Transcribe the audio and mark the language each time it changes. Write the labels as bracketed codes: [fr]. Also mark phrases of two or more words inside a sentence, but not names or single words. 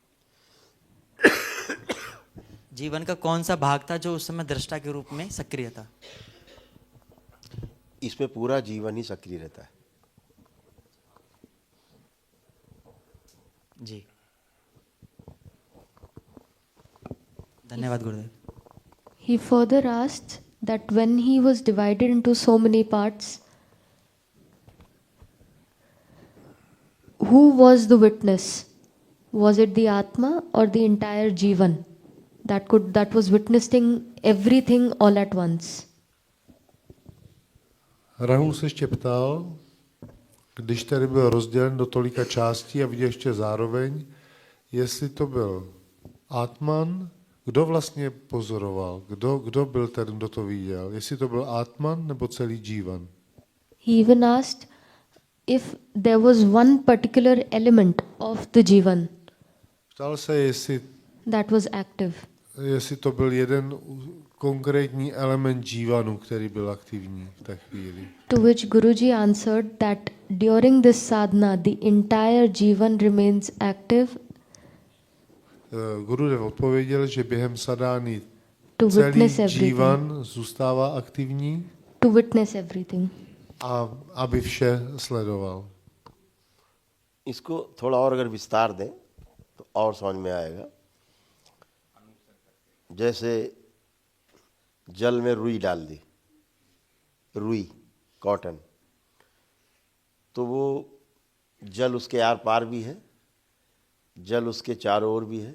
[hi] जीवन का कौन सा भाग था जो उस समय दृष्टा के रूप में सक्रिय था? इसमें पूरा जीवन ही सक्रिय रहता है। जी, धन्यवाद गुरुदेव। [en] He further asked that when he was divided into so many parts, who was the witness? Was it the Atma or the entire Jivan that was witnessing everything all at once? [cs] Rahul se ještě ptal, když tady byl rozdělen do tolika částí a viděl ještě zároveň, jestli to byl Atman, kdo vlastně pozoroval, kdo byl ten, kdo to viděl, jestli to byl Atman nebo celý Jivan. [en] He even asked if there was one particular element of the Jivan [cs] Ptal se, jestli [en] that was active. [cs] Jestli to byl jeden konkrétní element Jivanu, který byl aktivní v té chvíli. [en] To which Guruji answered that during this sadhana, the entire Jivan remains active. [cs] Gurudev odpověděl, že během sadány [en] To [cs] celý [en] witness everything. [cs] जीवन zůstává aktivní [en] To witness everything. [cs] a aby vše sledoval. [hi] इसको थोड़ा और अगर विस्तार दें तो और समझ में आएगा। जैसे जल में रुई डाल दी, रुई कॉटन, तो वो जल उसके आर पार भी है, जल उसके चारों ओर भी है।